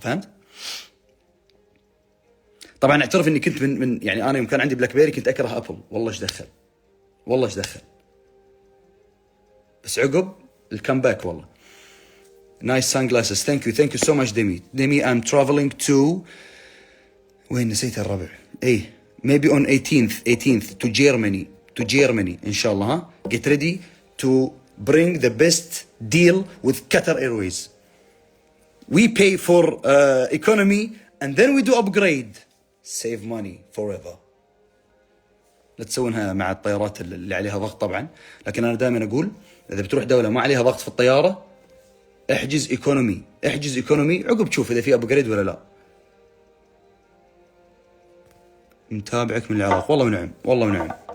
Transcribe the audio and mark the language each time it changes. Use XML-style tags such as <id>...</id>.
<ar>فهمت؟ طبعا اعترف اني كنت من يعني انا يوم كان عندي بلاك بيري كنت اكره ابل. والله ايش دخل. بس عقب الكامباك والله.</ar> <en>Nice sunglasses. Thank you so much ديمي I'm traveling to</en> <ar>وين نسيت الربع.</ar> <en>ايه maybe on 18th to Germany</en> <ar>ان شاء الله.</ar> <en>ها get ready to bring the best deal with Qatar Airways. We pay for economy and then we do upgrade. Save money forever.</en> <ar>لا تسوونها مع الطيارات اللي عليها ضغط طبعا، لكن انا دائما اقول اذا بتروح دوله ما عليها ضغط في الطياره احجز ايكونومي عقب تشوف اذا في ابجريد ولا لا. متابعك من العراق. والله ونعم.</ar>